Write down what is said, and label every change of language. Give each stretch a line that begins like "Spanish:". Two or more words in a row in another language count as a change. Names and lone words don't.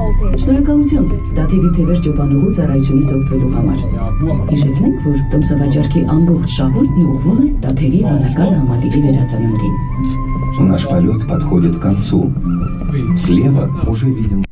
Armenian: Շնորհակալություն Տաթևի թևեր ճոպանուղու ծառայությունից օգտվելու համար։ Հիշեցնենք, որ տոմսավաճառքի ամբողջ շահույթն ուղղվում է Տաթևի վանական համալիրի վերածննդին։
Russian: Наш полет подходит к концу. Слева уже виден